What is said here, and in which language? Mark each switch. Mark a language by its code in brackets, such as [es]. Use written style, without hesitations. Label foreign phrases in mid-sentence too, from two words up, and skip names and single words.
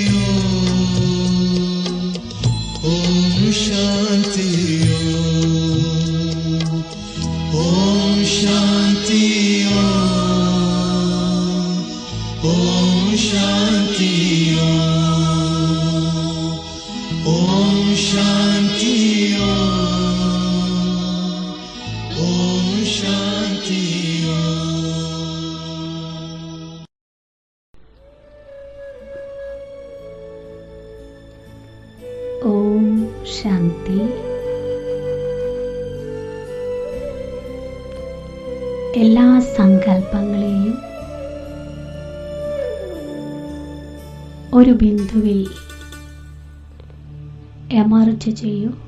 [hi] ओम शांति ओम शांति ओम शांति ओम शांति ओम शांति। [ml] ഓം ശാന്തി. എല്ലാ സങ്കല്പങ്ങളെയും ഒരു ബിന്ദുവിൽ എമർജ് ചെയ്യൂ.